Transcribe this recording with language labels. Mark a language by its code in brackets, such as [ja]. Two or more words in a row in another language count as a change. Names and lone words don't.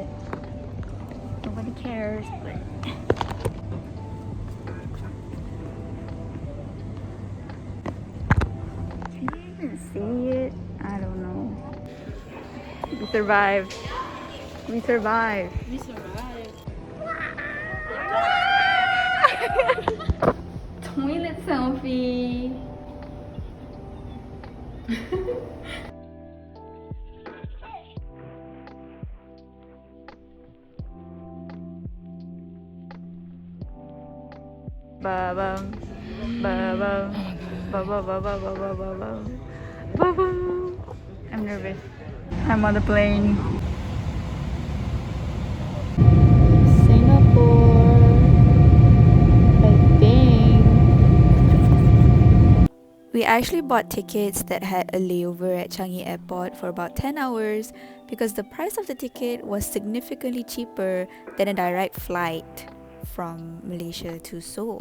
[en] Nobody cares, but can you even see it? I don't know. We survived. We survived. Toilet selfie. Ba-bum, ba-bum, ba-ba-ba-ba-ba-ba-ba-bum, ba-bum. I'm nervous. I'm on the plane. Singapore, I think. We actually bought tickets that had a layover at Changi Airport for about 10 hours because the price of the ticket was significantly cheaper than a direct flight from Malaysia to Seoul.